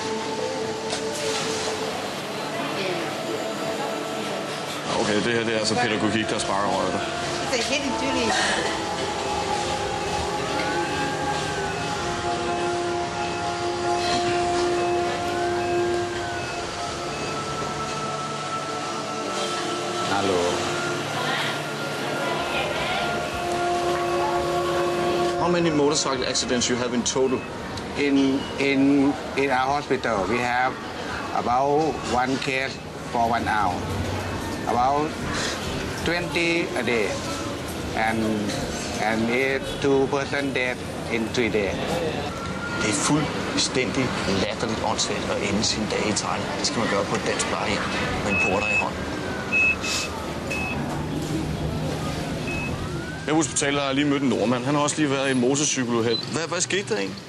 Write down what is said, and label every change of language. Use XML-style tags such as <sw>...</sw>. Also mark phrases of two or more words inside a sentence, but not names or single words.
<da>Okay, det her det er altså pædagogik, der sparker over dig. Det er helt tydeligt. Hallo.</da> <en>How many motorcycle accidents you have in total? In our hospital, we have about 1 case for 1 hour. About 20 a day, and 2 person dead in 3 days.</en> <da>Det er fuldstændig latterligt åndssvagt at ende sine dage i Thailand. Det skal man gøre på et dansk plejehjem med en porter i hånden. Jeg på hospitalet har jeg lige mødt en nordmand. Han har også lige været i en motorcykeluheld. Hvad skete der egentlig?</da>